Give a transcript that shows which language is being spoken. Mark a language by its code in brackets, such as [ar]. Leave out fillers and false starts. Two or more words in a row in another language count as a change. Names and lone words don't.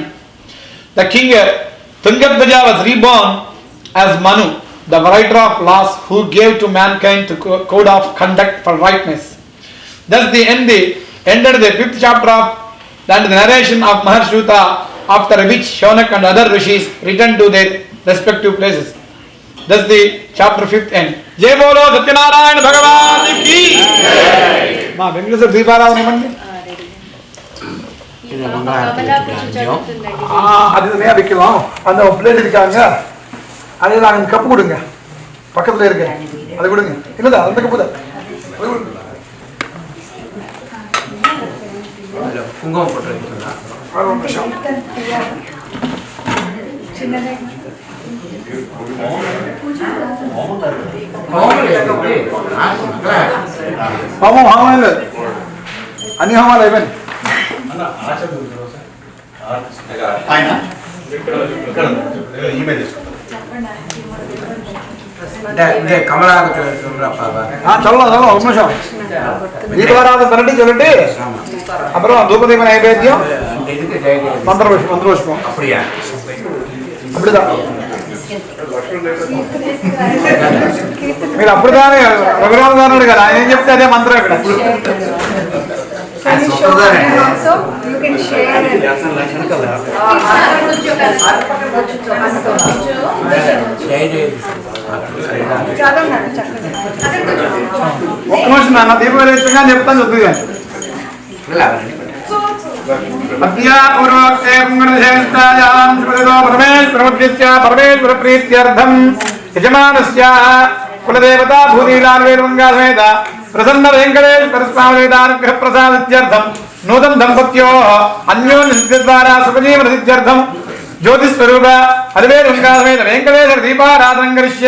[en] The king Tungabhaja was reborn as Manu, the writer of laws, who gave to mankind the code of conduct for rightness. Thus they ended the 5th chapter of the narration of Maharshuta, after which Shaunak and other rishis returned to their respective places. Thus the chapter 5th end. [hi] जय बोलो सत्यनारायण भगवान की जय. Ma Vengadeswara Deeparavana mandi. [ta] அது தனியாக வைக்கலாம். அந்த பிளேட் இருக்காங்க, அதில் நாங்கள் கப்பு கொடுங்க, பக்கத்தில் இருக்கு, அதை கொடுங்க. இல்லைதா அந்த கப்பு தான் குங்குமம் போட்டு ஒரு நிமிஷம். ஹோமம் இல்லை, [te] అన్ని హోమాలు అయిపోయింది. சொல்லலாம் ఒక నిమిషం. దీపారాధన పన్నెండు చూడండి, [ta] அப்புறம் தூபதீப நைவேத்தியம், மந்திரபுஷ்பம். அப்படியா? [te] அப்படிதான் మీరు అప్పుడుదానే రఘురామ గారు కదా, ఆయన ఏం చెప్తే అదే మంత్రం ఇక్కడ. [en] So you can share it. [te] ఒక్క నిమిషం నాన్న, దీపవేత్తంగా చెప్తాను చదువు కానీ. [sa] పరమేశ్వర ప్రీత్యర్థం యజమానస్య కులదేవతా భూనీలాన్వేద ప్రసన్న వెంకటేశ్వర స్వామి వేదానుగ్రహ ప్రసాదిత్యర్థం నూతన దంపత్యో అన్యోన్య ద్వారా సుఖజీవన సిద్ధ్యర్థం జ్యోతిస్వరూప అదివేద వెంకటేశ్వర దీపారాధనం కరిష్యే.